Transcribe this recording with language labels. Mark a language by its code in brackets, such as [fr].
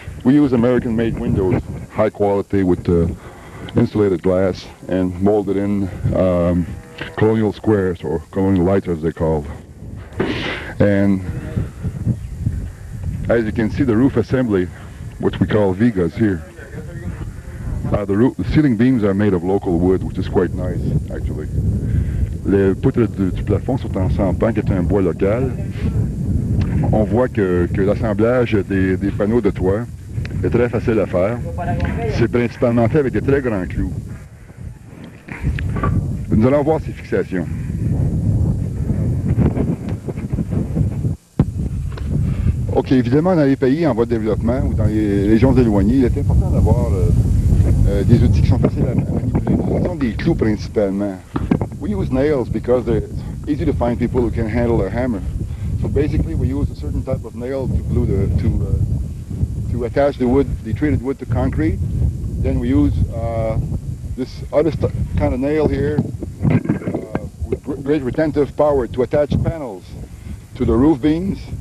[en] We use American-made windows, high quality, with insulated glass, and molded in colonial squares, or colonial lights as they're called. And as you can see, the roof assembly, which we call vigas here. The ceiling beams are made of local wood, which is quite nice, actually. [fr] Les poutres du plafond sont en sampan, qui est un bois local. On voit que l'assemblage des panneaux de toit est très facile à faire. C'est principalement fait avec des très grands clous. Nous allons voir ces fixations. Ok, évidemment, dans les pays en voie de développement ou dans les régions éloignées, il est important d'avoir des outils qui sont faciles à manipuler. Ce sont des clous principalement. [en] We use nails because it's easy to find people who can handle a hammer. So basically, we use a certain type of nail to glue to attach the wood, the treated wood, to concrete. Then we use this other kind of nail here with great retentive power to attach panels to the roof beams.